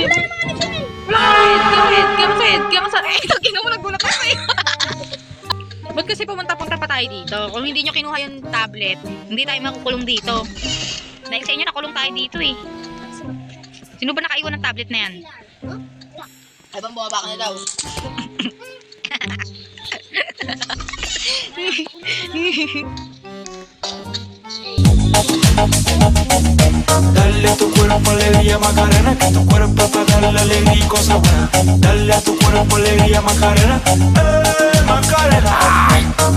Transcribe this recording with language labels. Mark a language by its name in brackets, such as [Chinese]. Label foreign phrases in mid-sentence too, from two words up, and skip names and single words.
[Filipino] Kaya masakit. Eh, tagin mo, nagulat ako eh. Ba't kasi pumunta-punta pa tayo dito? Kung hindi nyo kinuha yung tablet, hindi tayo makukulong dito. Dahil sa inyo, nakulong tayo dito eh. Sino ba nakaiwan ng tablet na yan? Ay bang bumaba ka na daw? [Spanish] Dale a tu cuerpo alegría Macarena, que tu cuerpo para darle alegría y cosas buenas. Dale a tu cuerpo alegría Macarena, Macarena.